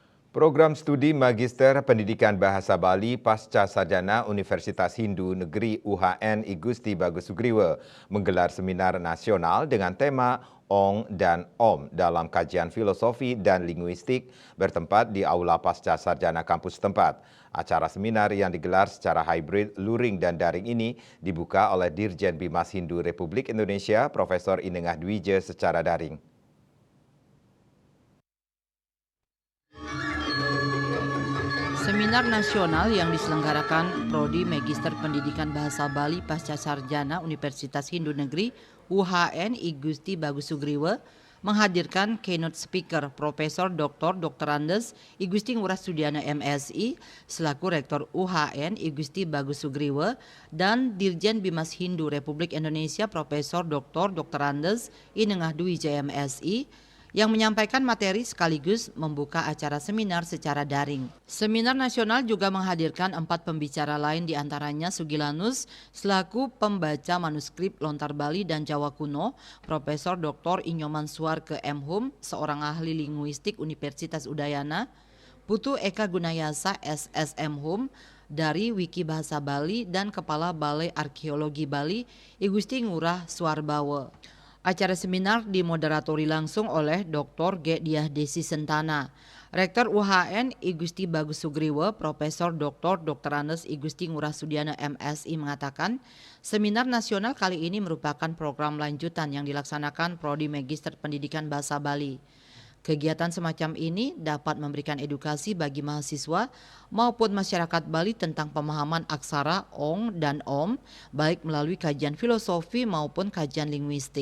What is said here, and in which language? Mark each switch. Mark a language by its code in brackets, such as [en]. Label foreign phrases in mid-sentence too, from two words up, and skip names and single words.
[id] Program Studi Magister Pendidikan Bahasa Bali Pasca Sarjana Universitas Hindu Negeri UHN I Gusti Bagus Sugriwa menggelar seminar nasional dengan tema Ong dan Om dalam kajian filosofi dan linguistik bertempat di Aula Pasca Sarjana kampus tempat. Acara seminar yang digelar secara hybrid, luring dan daring ini dibuka oleh Dirjen Bimas Hindu Republik Indonesia Profesor Inengah Dwije secara daring. Seminar nasional yang diselenggarakan Prodi Magister Pendidikan Bahasa Bali Pasca Sarjana Universitas Hindu Negeri UHN I Gusti Bagus Sugriwa menghadirkan [en] keynote speaker [id] Profesor Dr. Andes I Gusti Ngurah Sudiana MSI selaku Rektor UHN I Gusti Bagus Sugriwa dan Dirjen Bimas Hindu Republik Indonesia Profesor Dr. Andes I Nengah Dwi JMSI yang menyampaikan materi sekaligus membuka acara seminar secara daring. Seminar nasional juga menghadirkan 4 pembicara lain, diantaranya Sugilanus selaku pembaca manuskrip Lontar Bali dan Jawa Kuno, Profesor Dr. Inyoman Suarke M.Hum, seorang ahli linguistik Universitas Udayana, Putu Eka Gunayasa SSM Hum dari Wiki Bahasa Bali dan Kepala Balai Arkeologi Bali I Gusti Ngurah Suarbawa. Acara seminar dimoderatori langsung oleh Dr. G. Diah Desi Sentana, Rektor UHN I Gusti Bagus Sugriwa, Profesor Dr. Andes I Gusti Ngurah Sudiana MSI mengatakan, seminar nasional kali ini merupakan program lanjutan yang dilaksanakan Prodi Magister Pendidikan Bahasa Bali. Kegiatan semacam ini dapat memberikan edukasi bagi mahasiswa maupun masyarakat Bali tentang pemahaman aksara Ong dan Om, baik melalui kajian filosofi maupun kajian linguistik.